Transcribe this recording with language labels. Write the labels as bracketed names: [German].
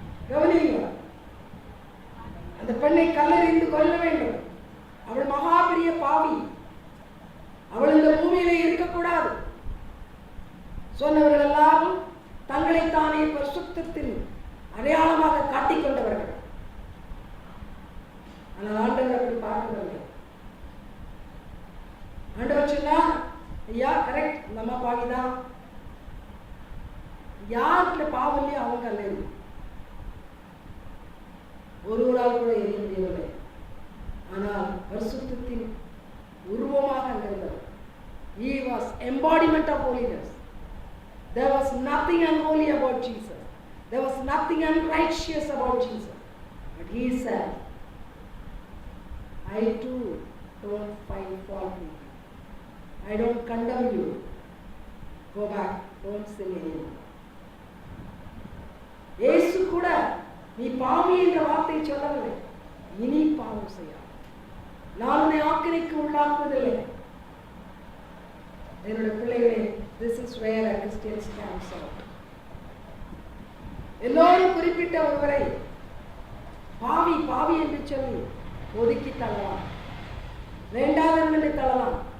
[Tamil] கவனியுங்க, அந்த பெண்ணை கல்லெறிந்து கொல்ல வேண்டும், அவள் மகா பெரிய பாவி, அவள் இந்த பூமியிலே இருக்கக்கூடாது சொன்னவர்கள் எல்லாரும் தங்களைத்தானே பரிசுத்தத்தின் அடையாளமாக காட்டிக்கொண்டவர்கள். ஆனால் ஆண்டவர் அப்படி பார்க்கவில்லை. ஆண்டவர் சொன்னார், ஐயா கரெக்ட், இந்த அம்மா பாவிதான், யாருக்குள்ள பாவம் இல்லையோ அவங்க அல்ல, ஒருவரால் கூட எரிய முடியவில்லை. ஆனால் பரிசுத்தத்தின் உருவமாக அங்கிருந்தவர். [English] He was embodiment of holiness. There was nothing unholy about Jesus. There was nothing unrighteous about Jesus. But he said, I too don't find fault in you. I don't condemn you. Go back, don't sin anymore. [Tamil] இயேசு கூட நீ பாவி என்ற வார்த்தை சொல்லவில்லை, இனி பாவம் செய்ய நான் உன்னை ஆக்கினைக்கு உள்ளாக்குவதில்லை. என்னுடைய பிள்ளைகளே, [English] this is where a Christian stands out. [Tamil] எல்லோரும் குறிப்பிட்ட ஒருவரை பாவி பாவி என்று சொல்லி ஒதுக்கி தள்ளலாம், வேண்டாதவர்கள் என்று தள்ளலாம்.